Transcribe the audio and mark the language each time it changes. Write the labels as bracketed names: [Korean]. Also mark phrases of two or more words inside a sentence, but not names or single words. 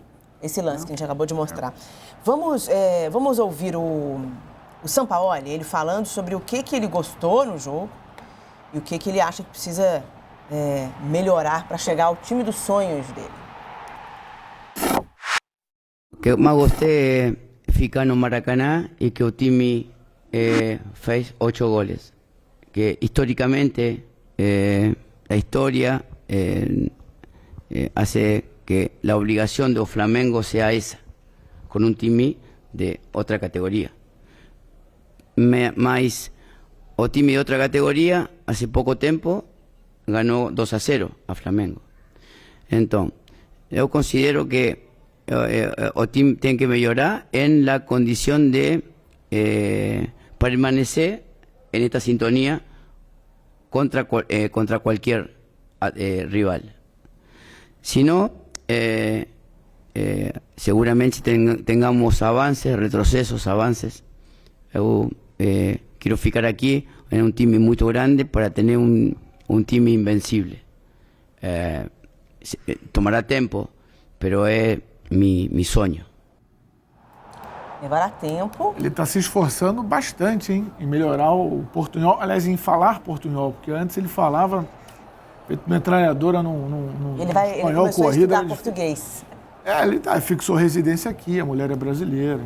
[Portuguese] Esse lance que a gente acabou de mostrar. Vamos ouvir o Sampaoli, ele falando sobre o que ele gostou no jogo e o que ele acha que precisa melhorar para chegar ao time dos sonhos dele. O que mais gostei é ficar no Maracanã e que o time fez 8 goles. [Spanish] Que historicamente la historia hace que la obligación de Flamengo sea esa, con un time de otra categoría. [Portuguese] Mas o time de outra categoria, hace pouco tempo, ganhou 2-0 a Flamengo. Então, eu considero que o time tem que melhorar em la condição de permanecer [Spanish] en esta sintonía contra cualquier rival. Si no, seguramente tengamos avances, retrocesos, avances. Eu quiero ficar aquí en un time muy grande para tener un time invencible. Tomará tiempo, pero es mi sueño. [Portuguese] Levará tempo. Ele está se esforçando bastante, hein, em melhorar o portunhol, aliás, em falar portunhol, porque antes ele falava metralhadora no espanhol, ele corrida. A estudar português. Ele fixou residência aqui, a mulher é brasileira.